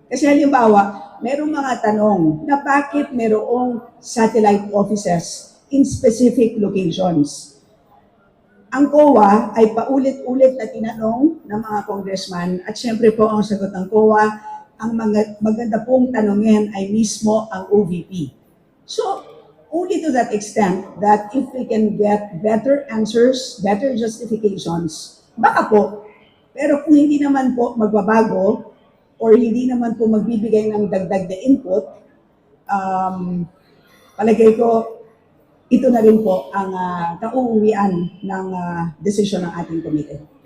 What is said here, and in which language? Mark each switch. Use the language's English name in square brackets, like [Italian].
[Filipino] Kasi halimbawa, merong mga tanong na bakit merong satellite offices [English] in specific locations. [Filipino] Ang COA ay paulit-ulit na tinanong ng mga congressman at syempre po ang sagot ng COA, ang maganda pong tanongin ay mismo ang OVP. [English] So, only to that extent that if we can get better answers, better justifications, [Filipino] baka po. Pero kung hindi naman po magbabago or hindi naman po magbibigay ng dagdag na input, palagay ko, ito na rin po ang kauuwian ng desisyon ng ating komite.